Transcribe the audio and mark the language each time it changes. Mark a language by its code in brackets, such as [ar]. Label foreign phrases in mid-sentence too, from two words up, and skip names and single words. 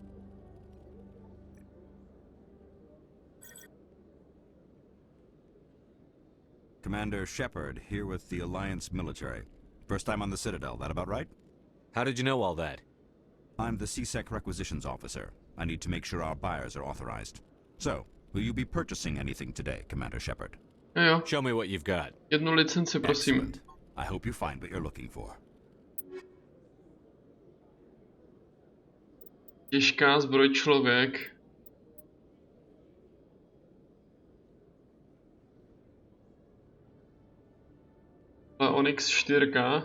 [en] Commander Shepard, here with the Alliance military. First time on the Citadel, that about right? How did you know all that? I'm the CSEC requisitions officer. I need to make sure our buyers are authorized. So, will you be purchasing anything today, Commander Shepard? [cs] Jo. [en] Show me what you've got. [cs] Jednu licenci, prosím. [en] Excellent. I hope you find what you're looking for. [cs] Těžká zbroj člověk. Ale Onyx 4.